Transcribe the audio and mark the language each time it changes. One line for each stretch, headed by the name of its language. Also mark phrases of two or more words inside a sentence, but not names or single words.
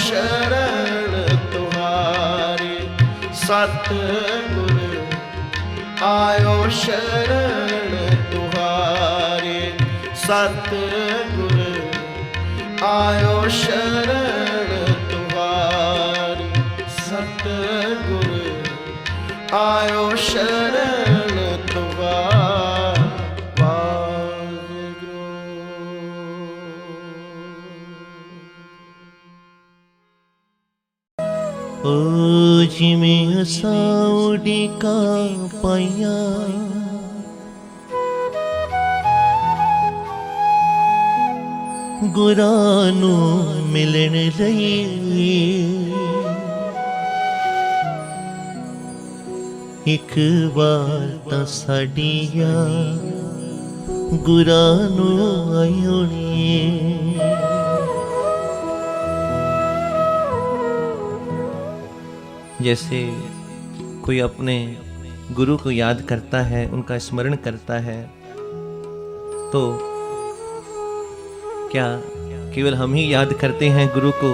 Hindi: शरण तुम्हारी, सतगुर आयो शरण तुहारे सतगुर आयो शरण तुहारे सतगुर आयो शरण तुहारे वाहिगुरू।
Punjabi: ਓ ਜਿਮੇਂ ਅਸਾਂ ਉਡੀਕਾ ਪਾਇਆ ਗੁਰਾਂ ਨੂੰ ਮਿਲਣ ਲਈ ਇੱਕ ਬਾਰ ਤਾਂ ਸਾਡੀ ਯਾਦ ਗੁਰਾਂ ਨੂੰ ਆਈ ਹੋਣੀ।
Hindi: जैसे कोई अपने गुरु को याद करता है, उनका स्मरण करता है, तो क्या केवल हम ही याद करते हैं गुरु को?